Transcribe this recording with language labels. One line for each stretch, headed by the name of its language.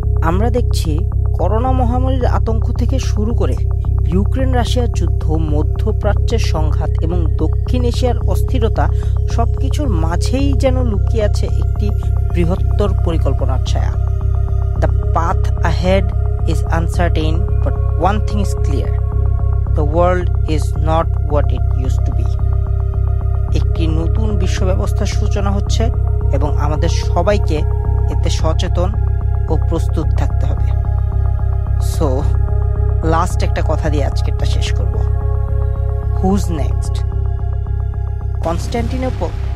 Bangla: আমরা দেখছি করোনা মহামারীর আতঙ্ক থেকে শুরু করে ইউক্রেন রাশিয়ার যুদ্ধ, মধ্যপ্রাচ্যের সংঘাত এবং দক্ষিণ এশিয়ার অস্থিরতা সবকিছুর মাঝেই যেন লুকিয়ে আছে একটি বৃহত্তর পরিকল্পনার ছায়া।
English: The path ahead is uncertain, but one thing is clear: the world is not what it used to be.
Bangla: একটি নতুন বিশ্ব ব্যবস্থার সূচনা হচ্ছে এবং আমাদের সবাইকে এতে সচেতন ও প্রস্তুত থাকতে হবে। সো লাস্ট একটা কথা দিয়ে আজকেরটা শেষ করব।
English: Who's next?
Bangla: কনস্ট্যান্টিনোপল